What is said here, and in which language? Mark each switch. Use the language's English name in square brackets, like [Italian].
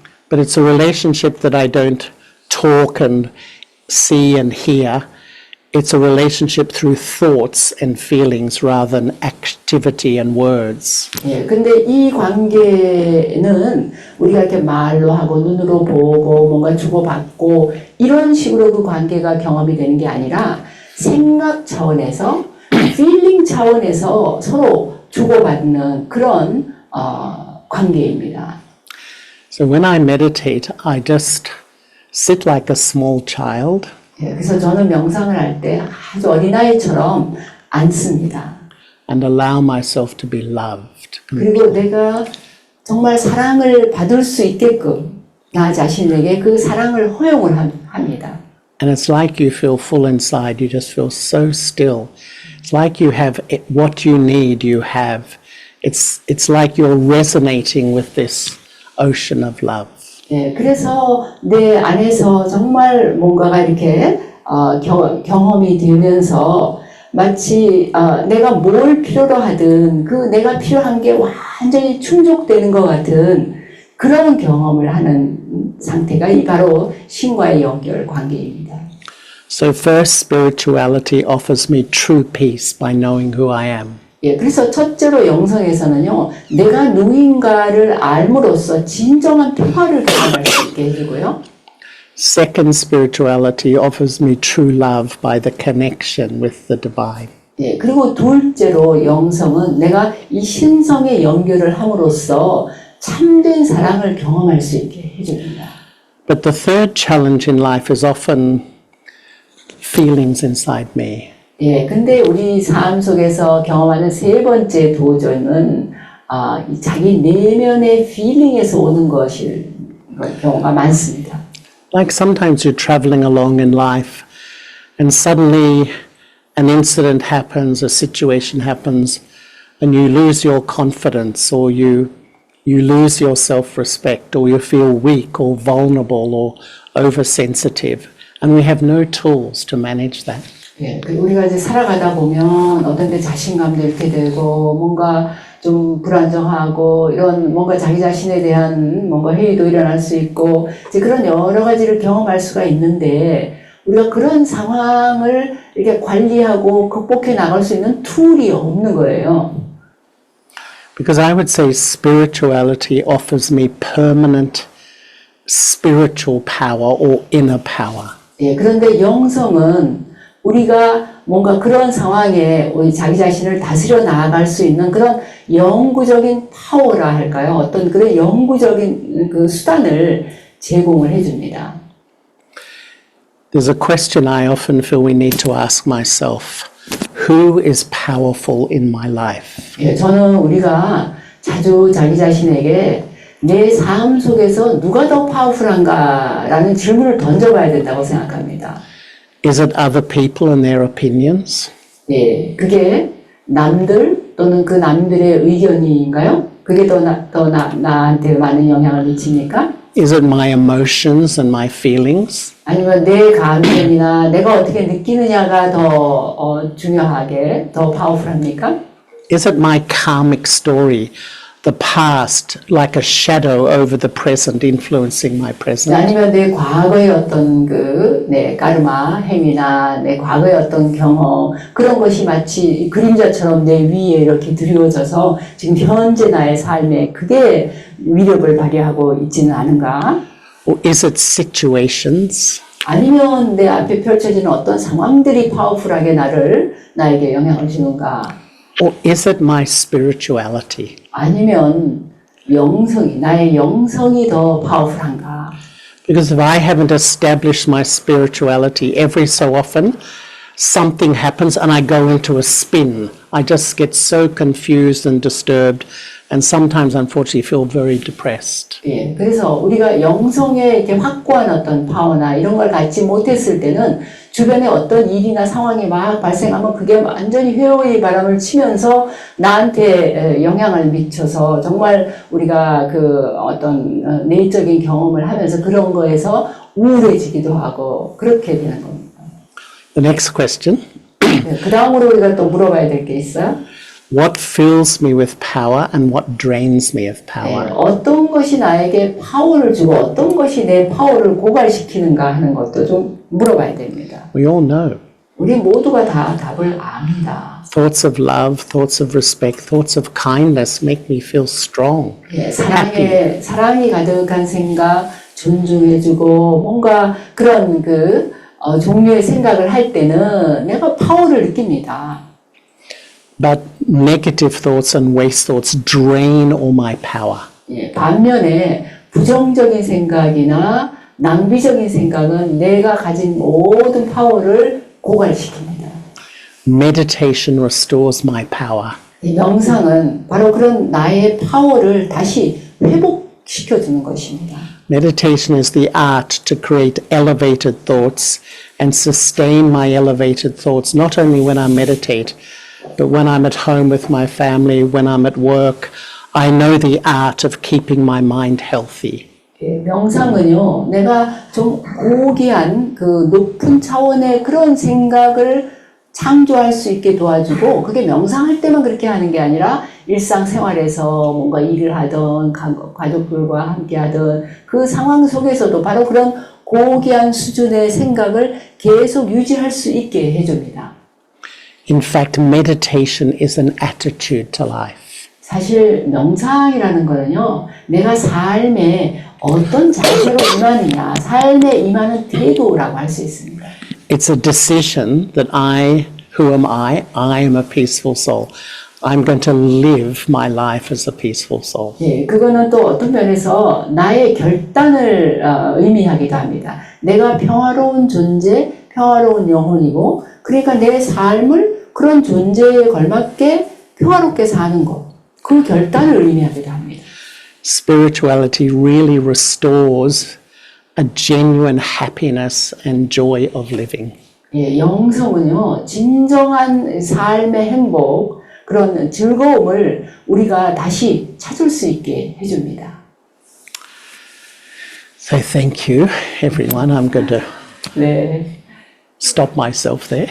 [English] But it's a relationship that I don't talk and see and hear. It's a relationship through thoughts and feelings rather than activity and words. [Korean] 예, 근데 이 관계는 우리가 이렇게 말로 하고 눈으로 보고 뭔가 주고받고 이런 식으로 그 관계가 경험이 되는 게 아니라 생각 차원에서, feeling 차원에서 서로 주고받는 그런 관계입니다. [English] So when I meditate, I just sit like a small child. [Korean] 예, 그래서 저는 명상을 할 때 아주 어린아이처럼 앉습니다. [English] And allow myself to be loved. [Korean] 그리고 내가 정말 사랑을 받을 수 있게끔 나 자신에게 그 사랑을 허용을 합니다. [English] And it's like you feel full inside. You just feel so still. It's like you have what you need, you have. it's like you're resonating with this ocean of love. [Korean] 예, 그래서 내 안에서 정말 뭔가가 이렇게 경험이 되면서 마치 내가 뭘 필요로 하든 그 내가 필요한 게 완전히 충족되는 것 같은 그런 경험을 하는 상태가 이 바로 신과의 연결 관계입니다. [English] So first, spirituality offers me true peace by knowing who I am. [Korean] 예, 그래서 첫째로 영성에서는요, 내가 누구인가를 알므로써 진정한 평화를 경험할 수 있게 해주고요. [English] Second, spirituality offers me true love by the connection with the divine. [Korean] 예, 그리고 둘째로 영성은 내가 이 신성의 연결을 함으로써 참된 사랑을 경험할 수 있게 해줍니다. [English] But the third challenge in life is often feelings inside me. [Korean] 예, 근데 우리 삶 속에서 경험하는 세 번째 도전은 이 자기 내면의 feeling에서 오는 것일 경우가 많습니다. [English] Like sometimes you're traveling along in life and suddenly an incident happens, a situation happens, and you lose your confidence or you lose your self-respect or you feel weak or vulnerable or oversensitive. And we have no tools to manage that. [Korean] 예, 우리가 이제 살아가다 보면 어떤 때 자신감도 잃게 되고 뭔가 좀 불안정하고 이런 뭔가 자기 자신에 대한 뭔가 회의도 일어날 수 있고 이제 그런 여러 가지를 경험할 수가 있는데 우리가 그런 상황을 이렇게 관리하고 극복해 나갈 수 있는 툴이 없는 거예요. [English] Because I would say spirituality offers me permanent spiritual power or inner power. [Korean] 예, 그런데 영성은 우리가 뭔가 그런 상황에 우리 자기 자신을 다스려 나아갈 수 있는 그런 영구적인 파워라 할까요? 어떤 그런 영구적인 그 수단을 제공을 해줍니다. [English] There's a question I often feel we need to ask myself. Who is powerful in my life? [Korean] 예, 저는 우리가 자주 자기 자신에게 내 삶 속에서 누가 더 파워풀한가라는 질문을 던져봐야 된다고 생각합니다. [English] Is it other people and their opinions? [Korean] 예, 그게 남들 또는 그 남들의 의견인가요? 그게 나한테 많은 영향을 미칩니까? [English] Is it my emotions and my feelings? [Korean] 아니면 내 감정이나 내가 어떻게 느끼느냐가 더 중요하게 더 파워풀합니까? [English] Is it my karmic story, the past, like a shadow over the present, influencing my present? [Korean] 아니면 내 과거의 어떤 내 까르마 행위나 내 과거의 어떤 경험 그런 것이 마치 그림자처럼 내 위에 이렇게 드리워져서 지금 현재 나의 삶에 그게 위력을 발휘하고 있지는 않은가? [English] Or is it situations? [Korean] 아니면 내 앞에 펼쳐지는 어떤 상황들이 파워풀하게 나에게 영향을 주는가? [English] Or is it my spirituality? [Korean] 아니면 나의 영성이 더 파워풀한가? [English] Because if I haven't established my spirituality, every so often something happens and I go into a spin. I just get so confused and disturbed and sometimes unfortunately feel very depressed. [Korean] 예, 그래서 우리가 영성에 이렇게 확고한 어떤 파워나 이런 걸 갖지 못했을 때는 주변에 어떤 일이나 상황이 막 발생하면 그게 완전히 회오리 바람을 치면서 나한테 영향을 미쳐서 정말 우리가 그 어떤 내적인 경험을 하면서 그런 거에서 우울해지기도 하고 그렇게 되는 겁니다. [English] The next question. [Korean] 네, 그 다음으로 우리가 또 물어봐야 될 게 있어요. [English] What fills me with power and what drains me of [Korean] 네, [English] power? [Korean] 어떤 것이 나에게 파워를 주고 어떤 것이 내 파워를 고갈시키는가 하는 것도 좀 물어봐야 됩니다. [English] We all know. [Korean] 우리 모두가 다 답을 압니다. [English] Thoughts of love, thoughts of respect, thoughts of kindness make me feel strong. [Korean] 예, 사랑이 가득한 생각, 존중해주고 뭔가 그런 종류의 생각을 할 때는 내가 파워를 느낍니다. [English] But negative thoughts and waste thoughts drain all my power. [Korean] 예, 반면에 부정적인 생각이나 낭비적인 생각은 내가 가진 모든 파워를 고갈시킵니다. [English] Meditation restores my power. [Korean] 이 명상은 바로 그런 나의 파워를 다시 회복시켜주는 것입니다. [English] Meditation is the art to create elevated thoughts and sustain my elevated thoughts, not only when I meditate, But when I'm at home with my family, when I'm at work, I know the art of keeping my mind healthy. [Korean] 예, 명상은요, 내가 좀 고귀한 그 높은 차원의 그런 생각을 창조할 수 있게 도와주고, 그게 명상할 때만 그렇게 하는 게 아니라 일상생활에서 뭔가 일을 하든 가족들과 함께 하든 그 상황 속에서도 바로 그런 고귀한 수준의 생각을 계속 유지할 수 있게 해줍니다. [English] In fact, meditation is an attitude to life. [Korean] 사실 명상이라는 거는요, 내가 삶에 어떤 자세로 임하느냐, 삶에 임하는 태도라고 할 수 있습니다. [English] It's a decision that who am I? I am a peaceful soul. I'm going to live my life as a peaceful soul. [Korean] 예, 그거는 또 어떤 면에서 나의 결단을 의미하기도 합니다. 내가 평화로운 존재, 평화로운 영혼이고, 그러니까 내 삶을 그런 존재에 걸맞게 평화롭게 사는 것, 그 결단을 의미하기도 합니다. [English] Spirituality really restores a genuine happiness and joy of living. [Korean] 예, 영성은요, 진정한 삶의 행복, 그런 즐거움을 우리가 다시 찾을 수 있게 해줍니다. [English] So thank you, everyone. I'm going to [Korean] 네. [English] stop myself there.